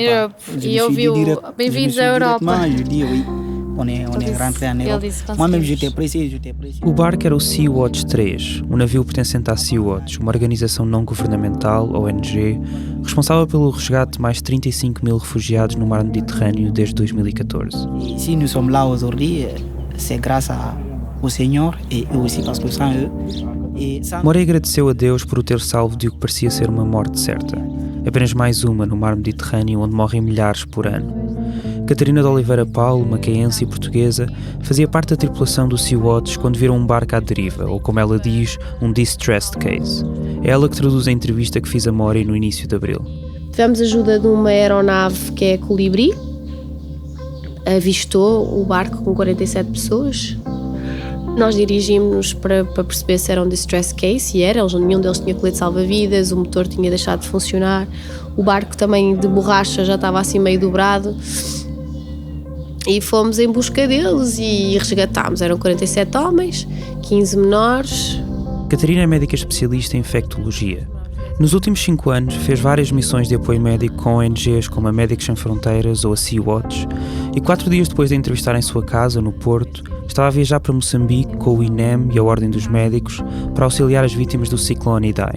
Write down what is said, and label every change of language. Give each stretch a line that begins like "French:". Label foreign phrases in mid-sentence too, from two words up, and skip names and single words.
Portuguese: E ouviu, bem-vindos à Europa. O barco era o Sea-Watch 3, um navio pertencente à Sea-Watch, uma organização não governamental, ONG, responsável pelo resgate de mais 35 mil refugiados no mar Mediterrâneo desde 2014.
French: Si nous sommes là aujourd'hui, c'est grâce au Seigneur et aussi parce que sans eux.
Portuguese: Mori agradeceu a Deus por o ter salvo de o que parecia ser uma morte certa. Apenas mais uma no mar Mediterrâneo, onde morrem milhares por ano. Catarina de Oliveira Paulo, macaense e portuguesa, fazia parte da tripulação do Sea-Watch quando viram um barco à deriva, ou como ela diz,
English: um distressed case.
Portuguese: É ela que traduz a entrevista que fiz a Mori no início de abril. Tivemos ajuda de uma aeronave que é a Colibri, avistou o barco com 47 pessoas. Nós dirigimos-nos para perceber se era um
English: distress case,
Portuguese: e era, nenhum deles tinha colete salva-vidas, o motor tinha deixado de funcionar, o barco também de borracha já estava assim meio dobrado, e fomos em busca deles e resgatámos. Eram 47 homens, 15 menores. Catarina é médica especialista em infectologia. Nos últimos 5 anos fez várias missões de apoio médico com ONGs como a Médicos Sem Fronteiras ou a Sea-Watch, e 4 dias depois de entrevistar em sua casa, no Porto, estava a viajar para Moçambique com o INEM e a Ordem dos Médicos para auxiliar as vítimas do ciclone Idai.